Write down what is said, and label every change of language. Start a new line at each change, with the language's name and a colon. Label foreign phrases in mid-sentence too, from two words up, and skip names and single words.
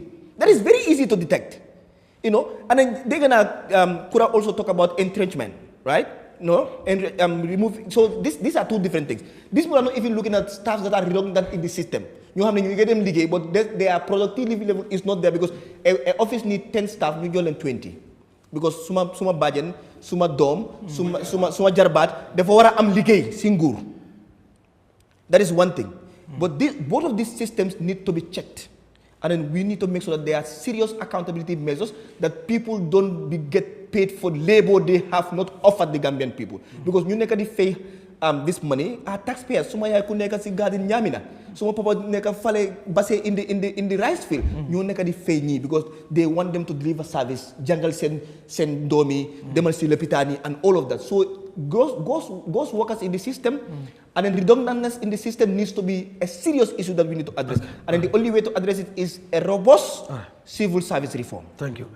English: That is very easy to detect. And then they're gonna Kurang also talk about entrenchment, right? And remove. So these are two different things. These people are not even looking at staff that are redundant in the system. You get them legal, but their productivity level is not there because an office needs 10 staff, you get 20.
Wolof: Because suma bajan, suma dom, suma jarbat, therefore am ligay singur.
English: That is one thing. But both of these systems need to be checked. And then we need to make sure that there are serious accountability measures, that people don't get paid for labor they have not offered the Gambian people. Because you need to pay this money, our taxpayers,
Wolof: suma yaay ku nekk si garden ñamina, suma papa nekk fale
English: base in the rice field,
Wolof: ñu nekk di fay ñi
English: because they want them to deliver service,
Wolof: jangal sen domi, demal si lopitaan yi
English: and all of that. So ghost workers in the system, and then redundancy in the system needs to be a serious issue that we need to address. And then the only way to address it is a robust civil service reform. Thank you.